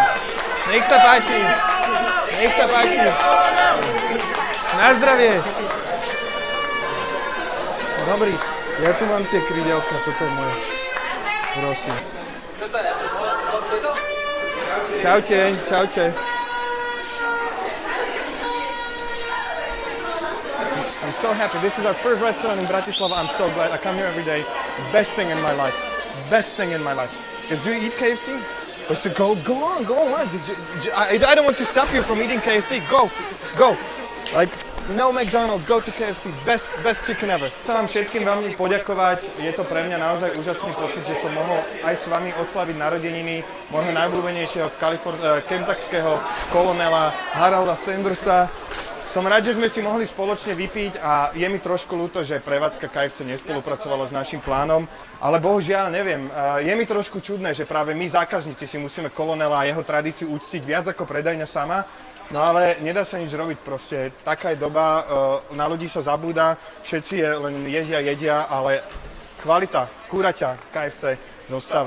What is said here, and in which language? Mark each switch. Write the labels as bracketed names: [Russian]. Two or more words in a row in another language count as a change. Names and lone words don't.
[Slovak] Nech sa páči! Nech sa páči! Na zdravie! Dobrý, ja tu mám tie krydelka, toto je moje. Prosím. Čaute, čaute. [English] I'm so happy. This is our first restaurant in Bratislava. I'm so glad. I come here every day. Best thing in my life. Best thing in my life. Do you eat KFC? So go on. I don't want to stop you from eating KFC. Go. Like, no McDonald's, go to KFC. Best chicken ever. [Slovak] Chcem vám všetkým veľmi poďakovať. Je to pre mňa naozaj úžasný pocit, že som mohol aj s vami oslaviť narodeniny môjho najobľúbenejšieho kentuckského kolonela Harolda Sandersa. Som rád, že sme si mohli spoločne vypiť a je mi trošku ľúto, že prevádzka KFC nespolupracovala s našim plánom, ale bohužiaľ, neviem, je mi trošku čudné, že práve my zákazníci si musíme kolonela a jeho tradíciu uctiť viac ako predajňa sama, no ale nedá sa nič robiť proste, taká je doba, na ľudí sa zabúda, všetci len jedia, ale kvalita kúraťa KFC zostáva.